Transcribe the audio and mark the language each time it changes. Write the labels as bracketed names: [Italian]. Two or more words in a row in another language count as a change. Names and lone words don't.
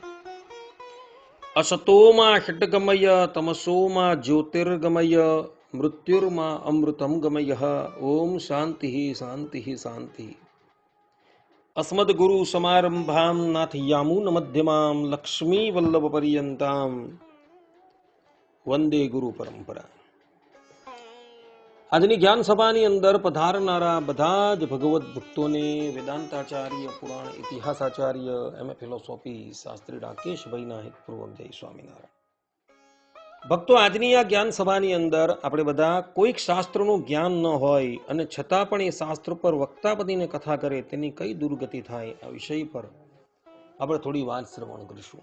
[Sanskrit] असतो मा षट्गमय तमसो मा ज्योतिर्गमय मृत्युर्मा अमृतं गमयः। ओम शांति शांति शांति। अस्मद्गुरु समारंभां नाथयामुन मध्यमां लक्ष्मी वल्लभ पर्यन्तां वंदे गुरु परंपरा। [Gujarati] આજની જ્ઞાન સભાની અંદર પધારનારા બધા જ ભગવત ભક્તોને વેદાંતાચાર્ય, પુરાણ ઇતિહાસાચાર્ય, એમ ફિલોસોફી શાસ્ત્રી રાકેશભાઈના હિતપૂર્વક જય સ્વામિનારાયણ. ભક્તો, આજની આ જ્ઞાન સભાની અંદર આપણે બધા કોઈક શાસ્ત્રનું જ્ઞાન ન હોય અને છતાં પણ એ શાસ્ત્ર પર વક્તા બનીને કથા કરે તેની કઈ દુર્ગતિ થાય, આ વિષય પર આપણે થોડી વાત શ્રવણ કરીશું.